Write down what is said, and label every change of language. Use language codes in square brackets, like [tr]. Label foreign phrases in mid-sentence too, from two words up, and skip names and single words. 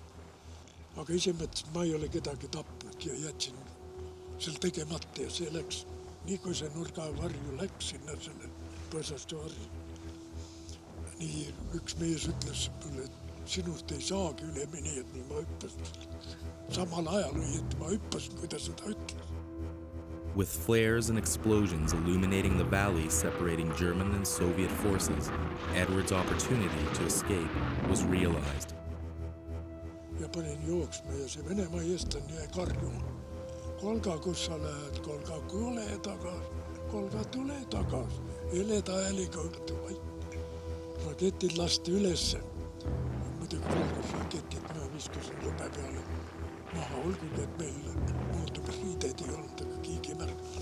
[et] Aga ise mõtlesin, ma ei ole kedagi tapnud ja jätsin selle tegemata ja see läks. Nii kui see nurgavarju läks sinna selle põõsaste varju. Nii üks mees ütles mulle, et sinust ei saagi üle mine, et nii ma hüppasin. Samal ajal või et ma hüppasin, kui ta seda ütles. [en] With flares and explosions illuminating the valley separating German and Soviet forces, Edward's opportunity to escape was realized. [et] Ja panin jooksma ja see Venemaa eestlane jäi karjuma. Kolga, kus sa lähed, Kolga, kule tagas, Kolga, tule tagas. Eleda hääliga, raketid lasti ülesse. Muidugi valgus raketid olgugi, et meil muutub riideid ei olnud, aga keegi ei märganud.